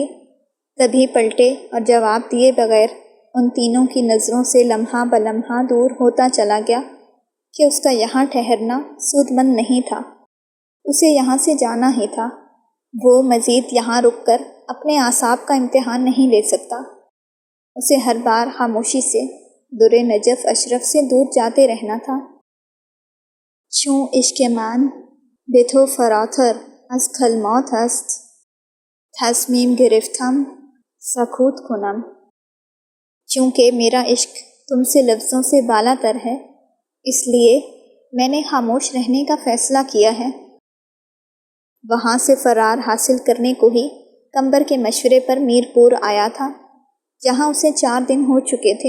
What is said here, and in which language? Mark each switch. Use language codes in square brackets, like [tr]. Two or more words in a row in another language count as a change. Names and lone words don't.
[ur] تبھی پلٹے اور جواب دیے بغیر ان تینوں کی نظروں سے لمحہ بلمحہ دور ہوتا چلا گیا کہ اس کا یہاں ٹھہرنا سود مند نہیں تھا، اسے یہاں سے جانا ہی تھا۔ وہ مزید یہاں رک کر اپنے اعصاب کا امتحان نہیں لے سکتا۔ اسے ہر بار خاموشی سے در نجف اشرف سے دور جاتے رہنا تھا۔ [fa] چون عشق من به تو فراتر از کلمات است، تصمیم گرفتم سکوت کنم۔ [ur] چونکہ میرا عشق تم سے لفظوں سے بالا تر ہے، اس لیے میں نے خاموش رہنے کا فیصلہ کیا ہے۔ وہاں سے فرار حاصل کرنے کو ہی کمبر کے مشورے پر میر پور آیا تھا، جہاں اسے 4 دن ہو چکے تھے۔